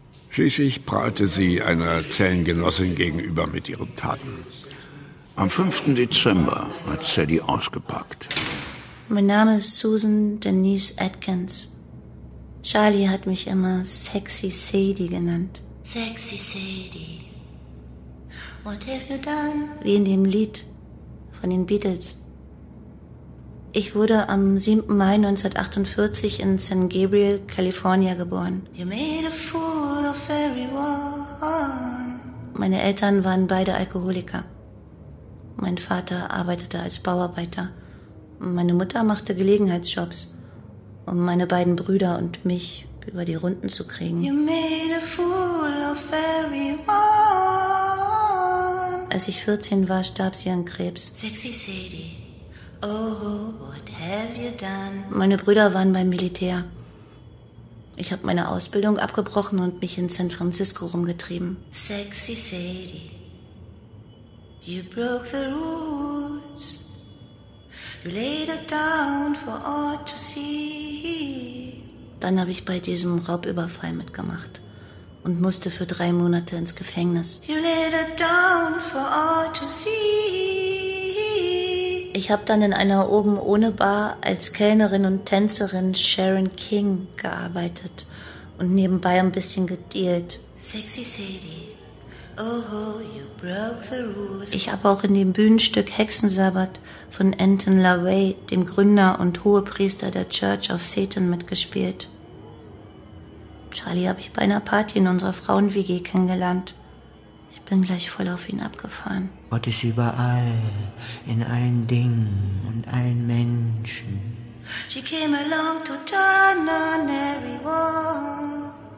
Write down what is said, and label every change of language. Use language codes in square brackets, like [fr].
[de] Schließlich prahlte sie einer Zellengenossin gegenüber mit ihren Taten. Am 5. Dezember hat Sadie ausgepackt. Mein Name ist Susan Denise Atkins. Charlie hat mich immer Sexy Sadie genannt. [en] Sexy Sadie, what have you done? [de] Wie in dem Lied von den Beatles. Ich wurde am 7. Mai 1948 in San Gabriel, California geboren. [en] You made a fool of everyone. [de] Meine Eltern waren beide Alkoholiker. Mein Vater arbeitete als Bauarbeiter. Meine Mutter machte Gelegenheitsjobs, um meine beiden Brüder und mich über die Runden zu kriegen. [en] You made a fool of everyone. [de] Als ich 14 war, starb sie an Krebs. Sexy Sadie. [en] Oh, what have you done? [de] Meine Brüder waren beim Militär. Ich habe meine Ausbildung abgebrochen und mich in San Francisco rumgetrieben. [en] Sexy Sadie, you broke the rules. You laid it down for all to see. [de] Dann habe ich bei diesem Raubüberfall mitgemacht und musste für 3 Monate ins Gefängnis. [en] You laid it down for all to see. [de] Ich habe dann in einer oben ohne Bar als Kellnerin und Tänzerin Sharon King gearbeitet und nebenbei ein bisschen gedealt. [en] Sexy Sadie, oh, you broke the rules. [de] Ich habe auch in dem Bühnenstück Hexensabbat von Anton LaVey, dem Gründer und Hohepriester der Church of Satan, mitgespielt. Charlie habe ich bei einer Party in unserer Frauen-WG kennengelernt. Ich bin gleich voll auf ihn abgefahren. Gott ist überall, in allen Dingen und allen Menschen. [en] She came along to turn on everyone.